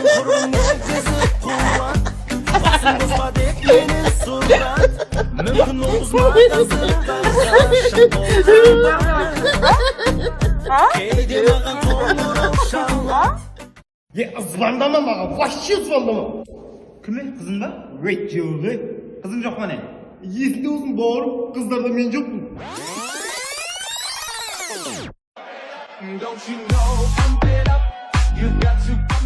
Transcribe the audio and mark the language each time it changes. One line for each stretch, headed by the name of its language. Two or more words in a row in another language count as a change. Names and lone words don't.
Kazakh: Звондама маған, вообще звондама. Кім қызың ба? Жоқ, қызың жоқ па не? Есінде болсын бауырым, қыздарда мен жоқпын.
English: Don't you know I'm fed up? You got to